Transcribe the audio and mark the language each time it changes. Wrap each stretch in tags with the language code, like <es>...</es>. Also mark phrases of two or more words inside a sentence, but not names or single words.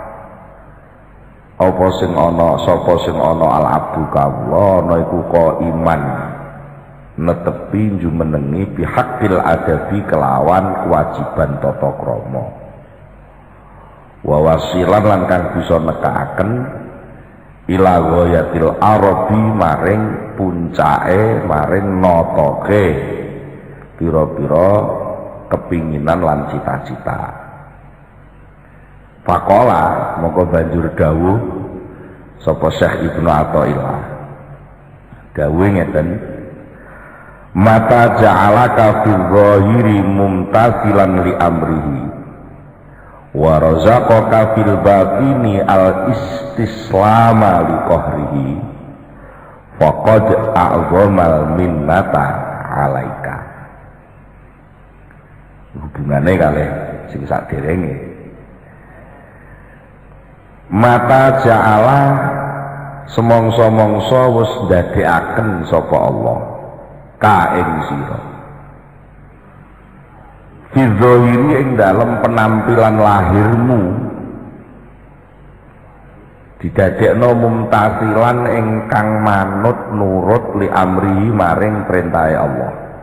<jv>apa sing ana sapa sing ana</jv> <ar>العبد</ar> <jv>kawula ana iku iman netepi jumenengi</jv> <ar>بحق الأدب</ar> <jv>kelawan kewajiban tata krama</jv> <ar>وواصلا</ar> <jv>lan kang bisa nekaaken</jv> <ar>إلى غاية الأرب</ar> <jv>maring puncake maring notoke pira-pira kepinginan lan cita-cita.</jv> <ar>فقال</ar> <jv>mongko banjur dawuh sapa Syekh Ibnu Athaillah dawuh ngeten</jv> <ar>متى جعلك في الظاهر ممتثلا لأمره ورزقك في الباطن الاستسلام لقهره فقد أعظم المنة عليك.</ar> <jv>Hubungane kalih sing saderenge</jv> <ar>متى جعل</ar> <jv>semongso-mongso wis ndadekaken sapa Allah ka ing sira</jv> <ar>في الظاهر</ar> <jv>ing dalem penampilan lahirmu didadekno mumtasilan ingkang manut nurut</jv> <ar>لأمره</ar> <jv>maring perintahe Allah.</jv>